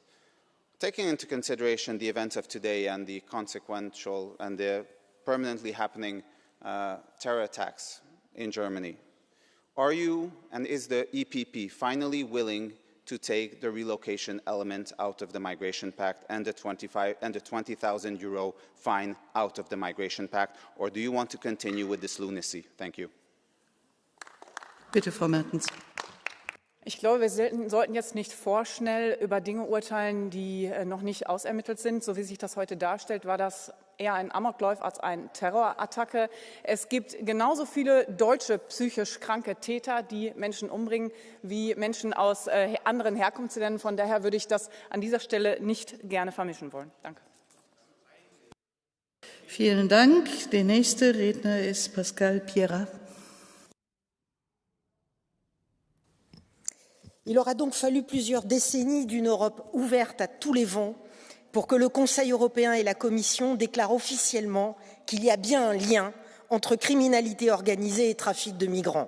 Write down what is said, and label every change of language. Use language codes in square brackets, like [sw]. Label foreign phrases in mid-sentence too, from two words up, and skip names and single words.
[en] Taking into consideration the events of today and the consequential and the permanently happening terror attacks in Germany, are you and is the EPP finally willing to take the relocation element out of the Migration Pact and the €20,000 fine out of the Migration Pact, or do you want to continue with this lunacy? Thank you. [de] Bitte, Frau Mertens. Ich glaube, wir sollten jetzt nicht vorschnell über Dinge urteilen, die noch nicht ausermittelt sind. So wie sich das heute darstellt, war das eher ein Amoklauf als eine Terrorattacke. Es gibt genauso viele deutsche psychisch kranke Täter, die Menschen umbringen, wie Menschen aus anderen Herkunftsländern. Von daher würde ich das an dieser Stelle nicht gerne vermischen wollen. Danke. Vielen Dank. Der nächste Redner ist Pascal Piera. [fr] Il aura donc fallu plusieurs décennies d'une Europe ouverte à tous les vents pour que le Conseil européen et la Commission déclarent officiellement qu'il y a bien un lien entre criminalité organisée et trafic de migrants.